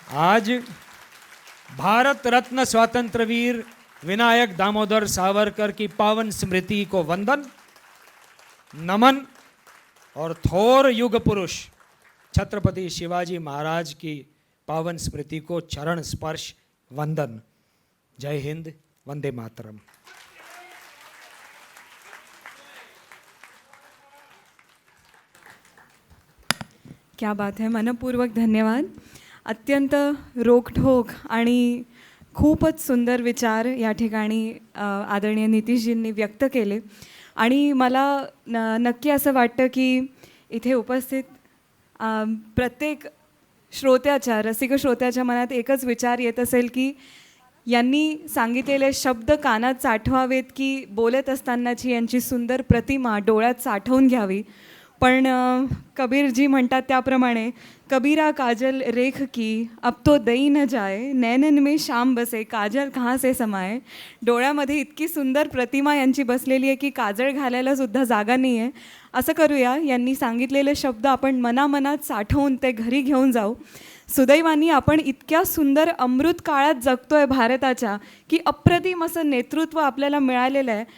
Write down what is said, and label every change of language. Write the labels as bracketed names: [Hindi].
[Hindi] आज भारत रत्न स्वतंत्र वीर विनायक दामोदर सावरकर की पावन स्मृति को वंदन, नमन, और थोर युग पुरुष छत्रपति शिवाजी महाराज की पावन स्मृति को चरण स्पर्श वंदन। जय हिंद, वंदे मातरम। क्या बात है, मनपूर्वक धन्यवाद। [Marathi] अत्यंत रोखठोक आणि खूपच सुंदर विचार या ठिकाणी आदरणीय नितीशजींनी व्यक्त केले, आणि मला नक्की असं वाटतं की इथे उपस्थित प्रत्येक श्रोत्याच्या, रसिक श्रोत्याच्या मनात एकच विचार येत असेल की यांनी सांगितलेले शब्द कानात साठवावेत की बोलत असतानाची यांची सुंदर प्रतिमा डोळ्यात साठवून घ्यावी. पण कबीरजी म्हणतात त्याप्रमाणे, [Hindi] कबीरा काजल रेख की अब तो दई न जाए, नैनन में शाम बसे काजल कहाँ से समाए. [Marathi] डोळ्यामध्ये इतकी सुंदर प्रतिमा यांची बसलेली आहे की काजळ घालायला सुद्धा जागा नाही आहे. असं करूया, यांनी सांगितलेले शब्द आपण मनामनात साठवून ते घरी घेऊन जाऊ. सुदैवानी आपण इतक्या सुंदर अमृत काळात जगतोय भारताच्या की अप्रतिम असं नेतृत्व आपल्याला मिळालेलं आहे.